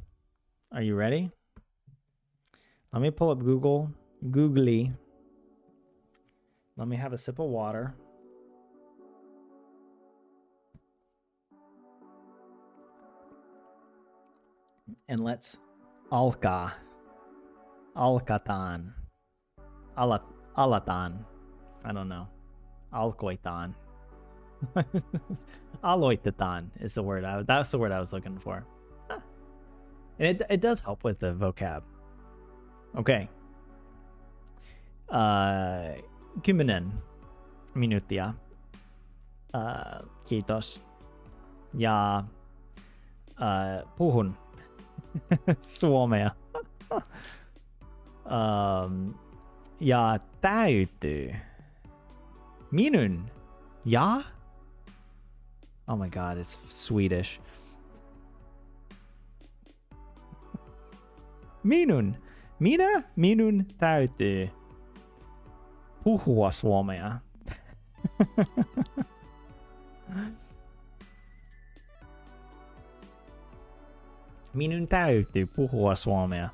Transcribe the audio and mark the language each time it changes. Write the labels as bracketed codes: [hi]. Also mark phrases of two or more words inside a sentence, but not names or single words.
[en] Are you ready? Let me pull up Googly. Let me have a sip of water. And let's alkaa. [fi] Alkataan. Alataan. [en] I don't know. [fi] Alkoitaan. Aloitetaan [en] is the word. That's the word I was looking for. And it does help with the vocab. [fi] Okay. 10 minuuttia. Kiitos. Ja puhun suomea. Ja täytyy. Minun. Ja? [en] Oh my god, it's Swedish. [fi] Minun täytyy puhua suomea. Minun täytyy puhua suomea.